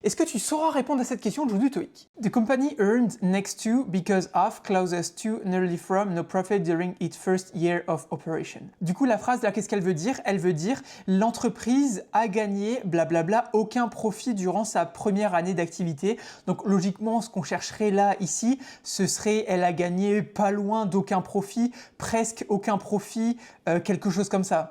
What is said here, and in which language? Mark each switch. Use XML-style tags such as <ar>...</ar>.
<fr>Est-ce que tu sauras répondre à cette question le jour du TOEIC?</fr> <en>The company earned next to, because of, closest to, nearly from, no profit during its first year of operation.</en> <fr>Du coup, la phrase là, qu'est-ce qu'elle veut dire? Elle veut dire l'entreprise a gagné, blablabla, aucun profit durant sa première année d'activité. Donc logiquement, ce qu'on chercherait là, ici, ce serait elle a gagné pas loin d'aucun profit, presque aucun profit, quelque chose comme ça.</fr>